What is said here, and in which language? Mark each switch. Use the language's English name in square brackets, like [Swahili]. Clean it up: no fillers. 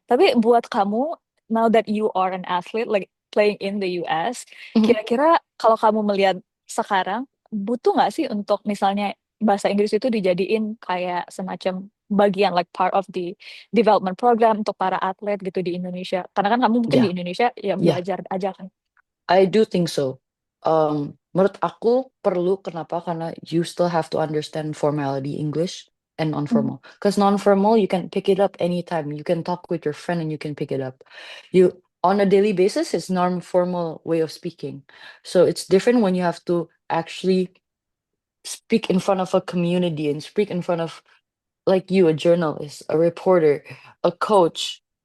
[Indonesian] Tapi buat kamu, [English] now that you are an athlete, like playing in the US, Mhm. [Indonesian] kira-kira kalau kamu melihat sekarang, butuh nggak sih untuk misalnya bahasa Inggris itu dijadiin kayak semacam bagian, [English] like part of the development program [Indonesian] untuk para atlet gitu di Indonesia? Karena kan kamu mungkin di Ya. Indonesia ya Ya. belajar aja kan. [English] I do think so. [Indonesian] Menurut aku perlu kenapa? Karena [English] you still have to understand formality English and Hmm. non-formal. Because non-formal you can pick it up anytime. You can talk with your friend and you can pick it up. You on a daily basis, it's non-formal way of speaking. So it's different when you have to actually speak in front of a community and speak in front of like you, a journalist, a reporter, a coach.